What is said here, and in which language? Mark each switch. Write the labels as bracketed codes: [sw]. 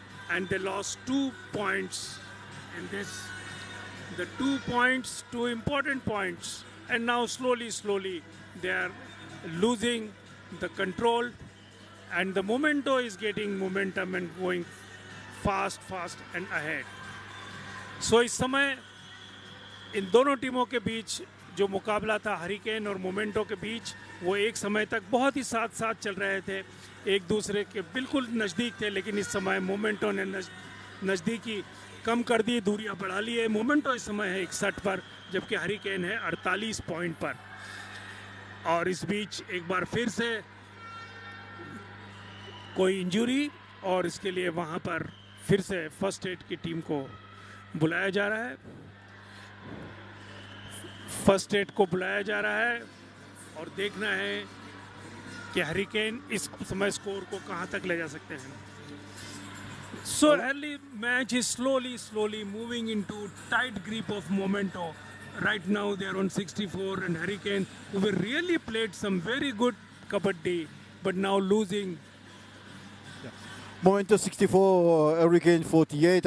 [en] And they lost 2 points in this. The 2 points, 2 important points. And now slowly, they are losing the control. And the Momento is getting momentum and going fast and ahead. [hi] So इस समय इन दोनों टीमों के बीच जो मुकाबला था hurricane और memento के बीच, वो एक समय तक बहुत ही साथ साथ चल रहे थे, एक दूसरे के बिल्कुल नज़दीक थे. लेकिन इस समय मोमेंटो ने नज़दीकी कम कर दी, दूरियां बढ़ा ली है. मोमेंटो इस समय है 61 पर, जबकि हरिकेन है 48 पॉइंट पर. और इस बीच एक बार फिर से कोई इंजरी, और इसके लिए वहाँ पर फिर से फर्स्ट एड की टीम को बुलाया जा रहा है. फर्स्ट एड को बुलाया जा रहा है और देखना है कि हरिकेन इस समय स्कोर को कहां तक ले जा सकते हैं. [en] So early match is slowly moving into tight grip of Momento. Right now they are on 64 and Hurricane, who were really played some very good kabaddi, but now losing. Momento 64, Hurricane 48.